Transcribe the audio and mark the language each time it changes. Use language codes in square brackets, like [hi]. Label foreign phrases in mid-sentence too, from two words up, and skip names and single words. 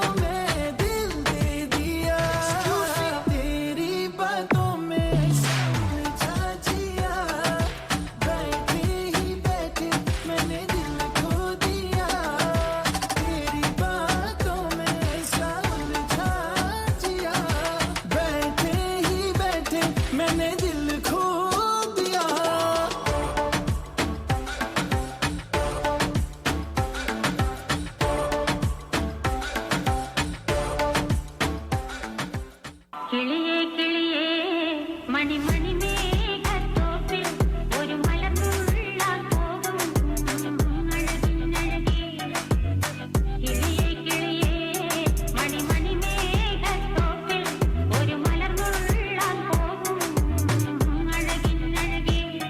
[hi] में दिल दे दिया तेरी बातों में समझा जिया बैठे ही बैठे मैंने दिल खो दिया तेरी बातों में समझा जिया बैठे ही बैठे मैंने दिल खो दिया [ml] കിളിയേ കിളിയേ മണിമണി മേഘത്തോപ്പിൽ ഒരു മലർന്നുള്ളാൻ പോകും അഴകിനഴകേ കിളിയേ കിളിയേ മണിമണി മേഘത്തോപ്പിൽ ഒരു മലർന്നുള്ളാൻ പോകും അഴകിനഴകേ